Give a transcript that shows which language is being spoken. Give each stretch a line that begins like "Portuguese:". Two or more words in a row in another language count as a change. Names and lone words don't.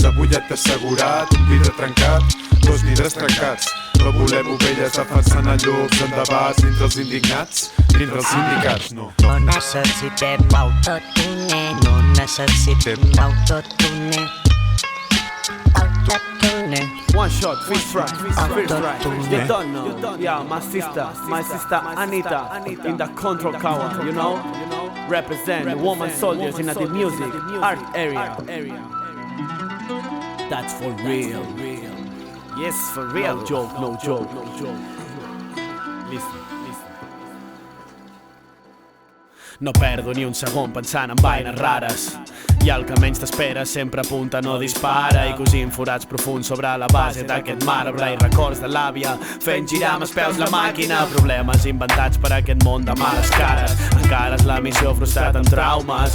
Catalan: Avui ja t'he assegurat, un vidre trencat, dos vidres trencats. No volem ovelles defensant a llops en debats dintre els indignats, dintre els sindicats, no. No necessitem autotune, no necessitem autotune. Autotune.
English: One shot, first try. You don't know. Yeah, my sister Anita, in the control tower, you know? Represent the woman soldiers in the music, art area. That's for real. Yes, for real. No joke. Listen.
Catalan: No perdo ni un segon pensant en vaines rares. I el que menys t'espera sempre apunta, no dispara. I cosint forats profunds sobre la base d'aquest marbre. I records de l'àvia fent girar amb els peus la màquina. Problemes inventats per aquest món de males cares. Encara és la missió frustrat en traumes.